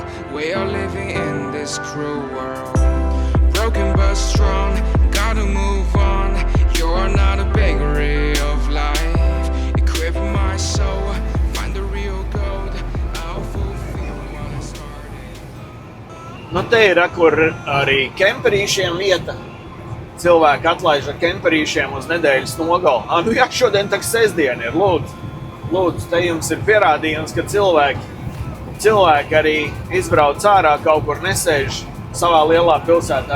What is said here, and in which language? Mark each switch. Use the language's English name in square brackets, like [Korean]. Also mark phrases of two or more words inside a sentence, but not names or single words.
[English] We are living in this cruel world. Broken but strong, gotta move on. You're not a bakery of life. Equip my soul, find the real gold. I'll fulfill what I started. [Latvian] Nu, te ir kur arī kemperīšiem vieta. Cilvēki atlaiž ar kemperīšiem uz nedēļas nogali. Nu jā, šodien tak sestdiena ir, lūdzu, te jums ir pierādījums, ka cilvēki arī izbrauc ārā kaut kur nesēž savā lielā pilsētā.